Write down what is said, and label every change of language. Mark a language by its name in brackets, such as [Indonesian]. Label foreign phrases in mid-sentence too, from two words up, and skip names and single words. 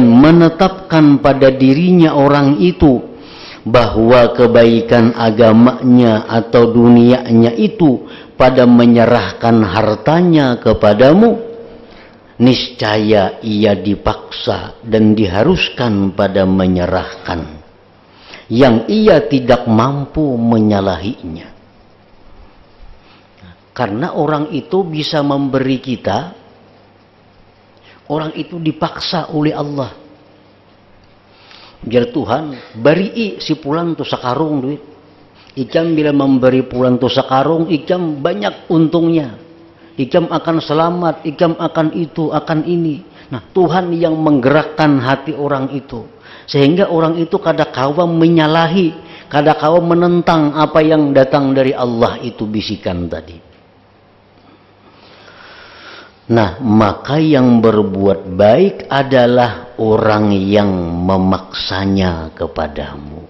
[Indonesian] menetapkan pada dirinya orang itu bahwa kebaikan agamanya atau dunianya itu pada menyerahkan hartanya kepadamu, niscaya ia dipaksa dan diharuskan pada menyerahkan yang ia tidak mampu menyalahinya. Karena orang itu bisa memberi kita, orang itu dipaksa oleh Allah. [Banjar] Jar Tuhan, beri si pulang tu sakarung duit. Ikam bila memberi pulang tu sakarung, ikam banyak untungnya. Ikam akan selamat, ikam akan itu, akan ini. [Indonesian] Nah, Tuhan yang menggerakkan hati orang itu. Sehingga orang itu kadang-kala menyalahi, kadang-kala menentang apa yang datang dari Allah itu bisikan tadi. Nah, maka yang berbuat baik adalah orang yang memaksanya kepadamu.